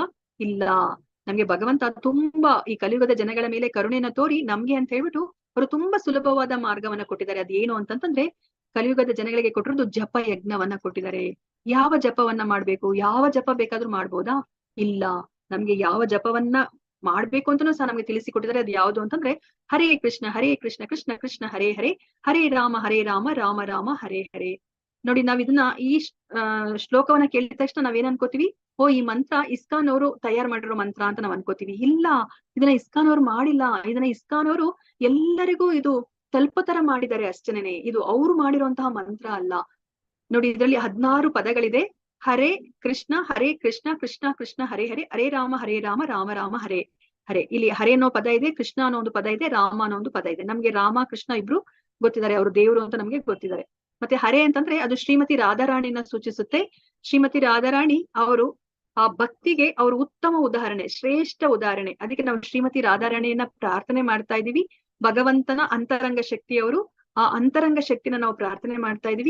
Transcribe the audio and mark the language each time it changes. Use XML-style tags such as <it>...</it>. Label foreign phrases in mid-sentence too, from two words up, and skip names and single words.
<kn>ಇಲ್ಲ, ನಮ್ಗೆ ಭಗವಂತ ತುಂಬಾ ಈ ಕಲಿಯುಗದ ಜನಗಳ ಮೇಲೆ ಕರುಣೆನ ತೋರಿ ನಮ್ಗೆ ಅಂತ ಹೇಳ್ಬಿಟ್ಟು ಅವರು ತುಂಬಾ ಸುಲಭವಾದ ಮಾರ್ಗವನ್ನ ಕೊಟ್ಟಿದ್ದಾರೆ. ಅದೇನು ಅಂತಂದ್ರೆ, ಕಲಿಯುಗದ ಜನಗಳಿಗೆ ಕೊಟ್ಟಿರೋದು ಜಪ ಯಜ್ಞವನ್ನ ಕೊಟ್ಟಿದ್ದಾರೆ. ಯಾವ ಜಪವನ್ನ ಮಾಡ್ಬೇಕು, ಯಾವ ಜಪ ಬೇಕಾದ್ರೂ ಮಾಡ್ಬೋದಾ? ಇಲ್ಲ. ನಮ್ಗೆ ಯಾವ ಜಪವನ್ನ ಮಾಡ್ಬೇಕು ಅಂತಾನೂ ಸಹ ನಮ್ಗೆ ತಿಳಿಸಿಕೊಟ್ಟಿದ್ದಾರೆ. ಅದು ಯಾವುದು ಅಂತಂದ್ರೆ ಹರೇ ಕೃಷ್ಣ ಕೃಷ್ಣ ಕೃಷ್ಣ ಹರೇ ಹರೇ, ಹರೇ ರಾಮ ರಾಮ ರಾಮ ಹರೇ ಹರೇ. ನೋಡಿ, ನಾವ್ ಇದನ್ನ ಈ ಶ್ಲೋಕವನ್ನ ಕೇಳಿದ ತಕ್ಷಣ ನಾವೇನ್ ಅನ್ಕೋತೀವಿ, ಓ ಈ ಮಂತ್ರ ಇಸ್ಕಾನ್ ಅವರು ತಯಾರು ಮಾಡಿರೋ ಮಂತ್ರ ಅಂತ ನಾವ್ ಅನ್ಕೋತೀವಿ. ಇಲ್ಲ, ಇದನ್ನ ಇಸ್ಕಾನ್ ಅವ್ರು ಮಾಡಿಲ್ಲ. ಇದನ್ನ ಇಸ್ಕಾನ್ ಅವರು ಎಲ್ಲರಿಗೂ ಇದು ತಲುಪೋ ತರ ಮಾಡಿದ್ದಾರೆ ಅಷ್ಟೇನೆ. ಇದು ಅವ್ರು ಮಾಡಿರುವಂತಹ ಮಂತ್ರ ಅಲ್ಲ. ನೋಡಿ, ಇದರಲ್ಲಿ 16 ಪದಗಳಿದೆ. ಹರೇ ಕೃಷ್ಣ ಕೃಷ್ಣ ಕೃಷ್ಣ ಹರೇ ಹರೇ, ಹರೇ ರಾಮ ರಾಮ ರಾಮ ಹರೇ ಹರೇ. ಇಲ್ಲಿ ಹರೇ ಅನ್ನೋ ಪದ ಇದೆ, ಕೃಷ್ಣ ಅನ್ನೋ ಒಂದು ಪದ ಇದೆ, ರಾಮ ಅನ್ನೋ ಒಂದು ಪದ ಇದೆ. ನಮ್ಗೆ ರಾಮ ಕೃಷ್ಣ ಇಬ್ರು ಗೊತ್ತಿದ್ದಾರೆ, ಅವರು ದೇವರು ಅಂತ ನಮ್ಗೆ ಗೊತ್ತಿದ್ದಾರೆ. ಮತ್ತೆ ಹರೇ ಅಂತಂದ್ರೆ ಅದು ಶ್ರೀಮತಿ ರಾಧಾರಾಣಿನ ಸೂಚಿಸುತ್ತೆ. ಶ್ರೀಮತಿ ರಾಧಾರಾಣಿ ಅವರು ಆ ಭಕ್ತಿಗೆ ಅವರು ಉತ್ತಮ ಉದಾಹರಣೆ, ಶ್ರೇಷ್ಠ ಉದಾಹರಣೆ. ಅದಕ್ಕೆ ನಾವು ಶ್ರೀಮತಿ ರಾಧಾರಾಣಿಯನ್ನ ಪ್ರಾರ್ಥನೆ ಮಾಡ್ತಾ ಇದೀವಿ. ಭಗವಂತನ ಅಂತರಂಗ ಶಕ್ತಿಯವರು, ಆ ಅಂತರಂಗ ಶಕ್ತಿನ ನಾವು ಪ್ರಾರ್ಥನೆ ಮಾಡ್ತಾ ಇದೀವಿ.</kn>